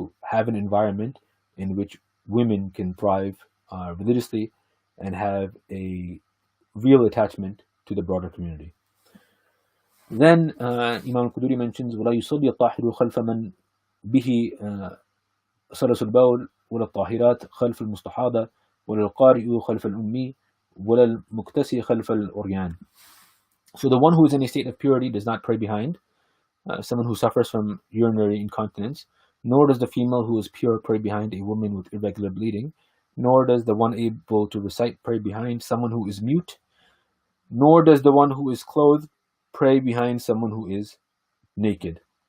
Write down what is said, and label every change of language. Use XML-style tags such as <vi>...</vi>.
<en>have an environment in which women can thrive religiously and have a real attachment to the broader community. Then Imam al-Quduri mentions</en> <ar>ولا يصلي الطاهر خلف من به سلس البول ولا الطاهرات خلف المستحاضة ولا القارئ خلف الأمي ولا المكتسي خلف الأريان.</ar> <en>So the one who is in a state of purity does not pray behind someone who suffers from urinary incontinence, nor does the female who is pure pray behind a woman with irregular bleeding, nor does the one able to recite pray behind someone who is mute, nor does the one who is clothed pray behind someone who is naked.</en>